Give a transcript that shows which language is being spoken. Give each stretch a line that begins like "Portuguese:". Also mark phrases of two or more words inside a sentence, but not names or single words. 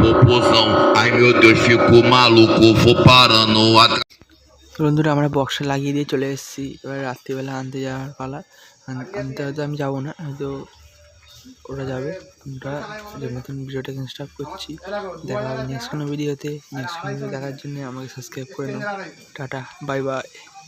Portuguese: popozão, ai meu Deus, fico maluco, vou parando atrás.
Bangla: বন্ধুরা আমরা বক্সে লাগিয়ে দিয়ে চলে এসেছি, এবার রাত্রিবেলা আনতে যাওয়ার পালা। আনতে হয়তো আমি যাবো না, হয়তো ওরা যাবে। আমরা যে মতন ভিডিওটা স্টার্ট করছি, দেখা হবে নেক্সট কোনো ভিডিওতে। নেক্সট ভিডিও দেখার জন্য আমাকে সাবস্ক্রাইব করে নাও।